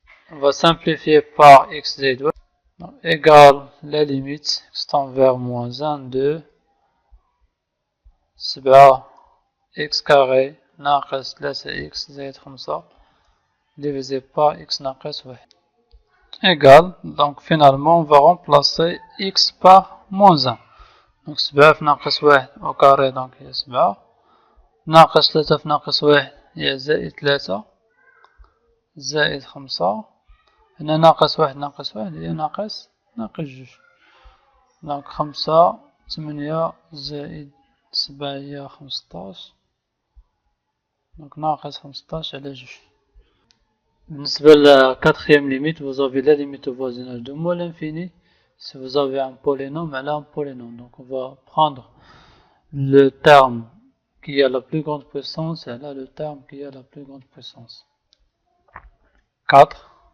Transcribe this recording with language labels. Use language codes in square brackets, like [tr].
[fr] On va simplifier par x زائد 1 égale la limite x tend vers moins 1 de 7x carré ناقص 3x زائد 5 divisé par x ناقص 1 égale, donc finalement on va remplacer x par moins 1. [ar] Donc 7 ناقص 1 au carré donc هي 7 ناقص 3 في ناقص 1 هي زائد 3 زائد 5 هنا ناقص 1 ناقص 1 هي ناقص 2 دونك 5 8 زائد 7 هي 15 دونك ناقص 15 على 2. [fr] بالنسبة la quatrième limite, vous avez la limite au voisinage de moins l'infini. Si vous avez un polynôme, elle a un polynôme. Donc on va prendre le terme qui a la plus grande puissance, et elle a le terme qui a la plus grande puissance. 4.